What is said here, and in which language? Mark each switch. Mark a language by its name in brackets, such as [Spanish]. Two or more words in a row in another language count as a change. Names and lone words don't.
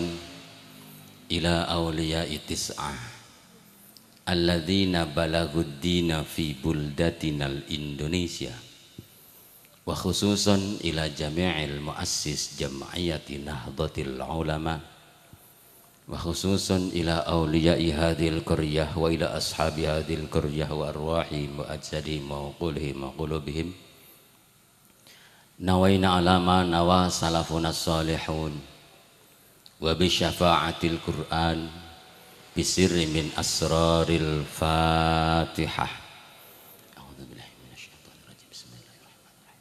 [Arabic] إلى أولياء تسعة الذين بلغوا الدين في بلدتنا إندونيسيا، وخصوصا إلى جميع المؤسس جمعية نهضة العلماء، وخصوصا إلى أولياء هذه القرية وإلى أصحاب هذه القرية وأرواحهم وأجسادهم وقولهم وقلوبهم. نوينا على ما نوى سلفنا الصالحون وبشفاعة القرآن بسر من أسرار الفاتحة. أعوذ بالله من الشيطان الرجيم. بسم الله الرحمن الرحيم.